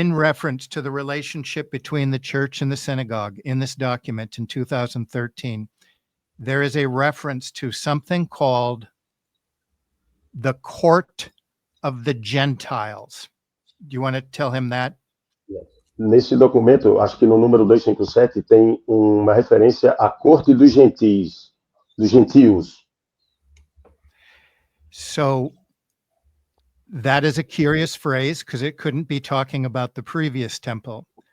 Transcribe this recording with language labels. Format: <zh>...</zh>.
<en>In reference to the relationship between the church and the synagogue in this document in 2013, there is a reference to something called the court of the Gentiles. Do you want to tell him that?</en> <pt>Nesse documento, acho que no número 257 tem uma referência à corte dos gentios.</pt> <en>So that is a curious phrase because it couldn't be talking about the previous temple.</en>